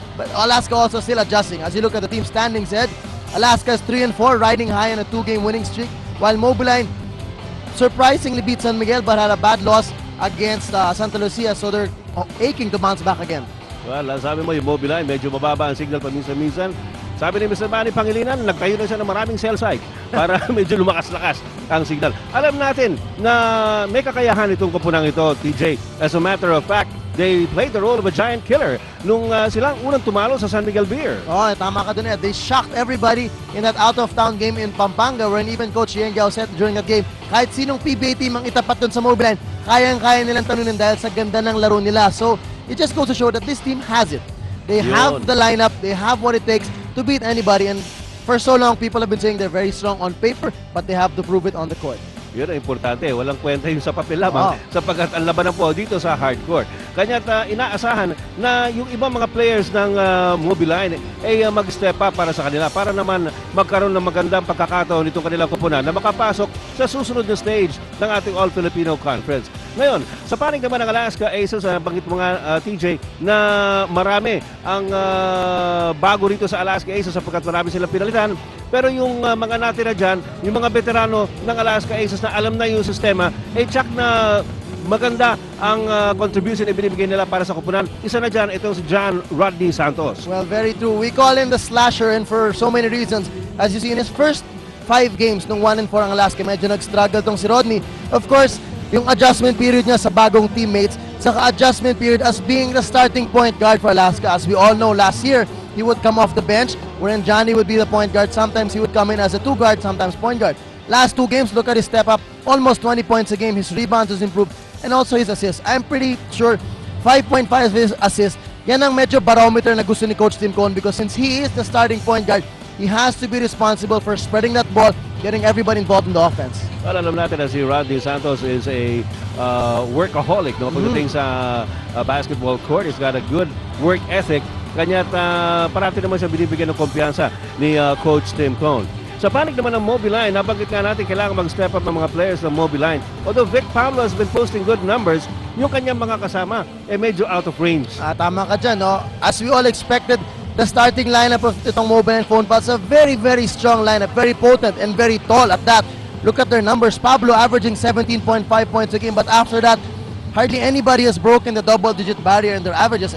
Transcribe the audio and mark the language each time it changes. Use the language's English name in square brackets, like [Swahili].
[English] But Alaska also still adjusting. As you look at the team standings, Alaska is 3-4, riding high on a 2-game winning streak, while Mobiline surprisingly beat San Miguel but had a bad loss against Santa Lucia, so they're aching to bounce back again. [Filipino] Well, sabi mo yung Mobiline, medyo mababa ang signal paminsan-minsan. Sabi ni Mr. Manny Pangilinan, nagtayo na siya ng maraming cell site para medyo lumakas-lakas ang signal. Alam natin na may kakayahan itong kopunang ito, TJ. [English] As a matter of fact, they played the role of a giant killer [Filipino] nung silang unang tumalo sa San Miguel Beer. Oh, tama ka dun, Ed. [English] They shocked everybody in that out-of-town game in Pampanga wherein even Coach Ian Gao said during that game, [Filipino] kahit sinong PBA team ang itapat dun sa Mobiline, kayang-kaya nilang talunin dahil sa ganda ng laro nila. [English] So, it just goes to show that this team has it. They have the lineup, they have what it takes to beat anybody, and for so long, people have been saying they're very strong on paper, but they have to prove it on the court. [Filipino] Yun ang importante. Walang kwenta yung sa papel lamang sapagkat ang labanan po dito sa hardcore. Kanya't inaasahan na yung ibang mga players ng Mobiline ay mag-step up para sa kanila para naman magkaroon ng magandang pagkakataon itong kanilang kupunan na makapasok sa susunod na stage ng ating All-Filipino Conference. Ngayon, sa panig naman ng Alaska Aces, banggit mo nga TJ, na marami ang bago rito sa Alaska Aces sapagkat marami silang pinalitan. Pero yung mga natira dyan, yung mga veterano ng Alaska Aces na alam na yung sistema, tsak na maganda ang contribution na binibigay nila para sa kupunan. Isa na dyan, itong si John Rodney Santos. [English] Well, very true. We call him the slasher and for so many reasons. As you see in his first 5 games [Filipino] nung 1-4 ang Alaska, medyo nag-struggle tong si Rodney. [English] Of course, yung adjustment period niya sa bagong teammates, saka adjustment period as being the starting point guard for Alaska. As we all know, last year, he would come off the bench, wherein Johnny would be the point guard. Sometimes he would come in as a 2 guard, sometimes point guard. Last 2 games, look at his step up, almost 20 points a game. His rebounds has improved, and also his assists. I'm pretty sure 5.5 of his assists, [Filipino] yan ang medyo barometer na gusto ni [English] Coach Tim Cohn because since he is the starting point guard, he has to be responsible for spreading that ball, getting everybody involved in the offense. Well, [Filipino] alam natin na si [English] Rodney Santos is a workaholic. No? Pagdating sa basketball court, he's got a good work ethic. [Filipino] Kanya't parati naman siya binibigyan ng kumpiyansa ni Coach Tim Cohn. Sa panig naman ng Mobiline, nabanggit nga natin kailangan mag-step up ng mga players ng Mobiline. [English] Although Vic Pablo has been posting good numbers, [Filipino] yung kanyang mga kasama medyo [English] out of range. [Filipino] Tama ka dyan, no? [English] As we all expected, the starting lineup of itong Mobiline Phone Pals, a very, very strong lineup, very potent and very tall at that. Look at their numbers. Pablo averaging 17.5 points a game, but after that, hardly anybody has broken the double-digit barrier in their averages.